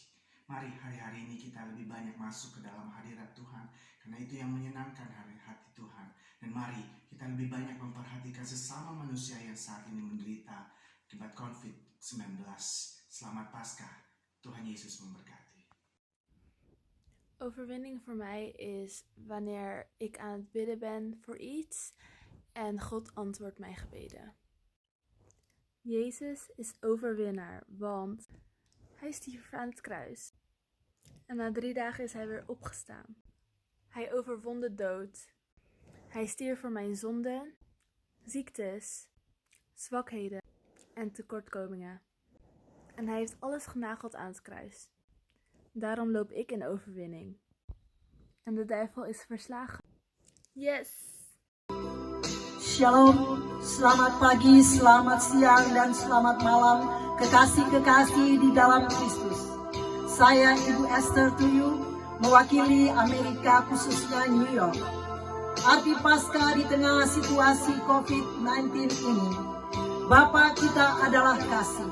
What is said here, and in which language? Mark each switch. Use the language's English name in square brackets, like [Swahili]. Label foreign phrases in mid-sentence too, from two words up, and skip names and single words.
[Indonesian] Mari hari-hari ini kita lebih banyak masuk ke dalam hadirat Tuhan, karena itu yang menyenangkan hati Tuhan. Dan mari kita lebih banyak memperhatikan sesama manusia yang saat ini menderita akibat COVID-19. Selamat Paskah. Tuhan Yesus memberkati. [Dutch] Overwinning voor mij is wanneer ik aan het bidden ben voor iets en God antwoordt mijn gebeden. Jezus is overwinnaar, want hij stierf aan het kruis. En na 3 dagen is hij weer opgestaan. Hij overwon de dood. Hij stierf voor mijn zonden, ziektes, zwakheden en tekortkomingen. En hij heeft alles genageld aan het kruis. Daarom loop ik in overwinning. En de duivel is verslagen. Yes! [Indonesian] Shalom, selamat pagi, selamat siang, dan selamat malam kekasih-kekasih di dalam Kristus. Saya Ibu Esther Tuyu, mewakili Amerika khususnya New York. Arti Paskah di tengah situasi COVID-19 ini, Bapa kita adalah kasih.